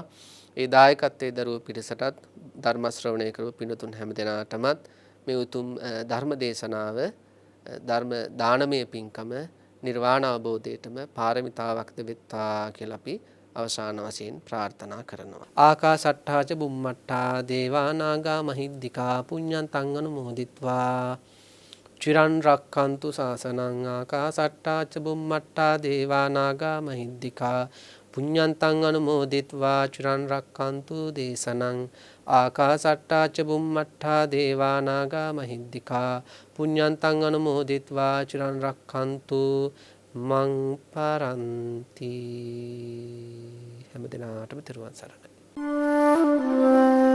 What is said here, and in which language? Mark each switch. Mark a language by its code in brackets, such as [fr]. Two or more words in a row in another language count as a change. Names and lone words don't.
[si] ඒ දායකත්වයේ දරුවෝ පිරිසටත් ධර්ම ශ්‍රවණය කරපු පින්තුන් හැම දිනාටමත් මේ උතුම් ධර්ම දේශනාව ධර්ම දානමය පින්කම නිර්වාණ අවබෝධයටම පාරමිතාවක්ද වෙත්තා කියලා අපි අවසාන වශයෙන් ප්‍රාර්ථනා කරනවා. [pi] ආකාසට්ඨා ච බුම්මට්ඨා දේවා නාග මහිද්దికා පුඤ්ඤන්තං අනුමෝදිත්වා චිරන් රක්ඛන්තු ශාසනං. ආකාසට්ඨා ච බුම්මට්ඨා දේවා නාග මහිද්దికා පුඤ්ඤන්තං අනුමෝදිත්වා චිරන් රක්ඛන්තු දේශනං. ආකාසට්ඨා ච බුම්මට්ඨා දේවා නාග මහිද්దికා පුඤ්ඤන්තං අනුමෝදිත්වා චිරන් රක්ඛන්තු මං පරන්ති. [si] හැම දිනාටම තෙරුවන් සරණයි.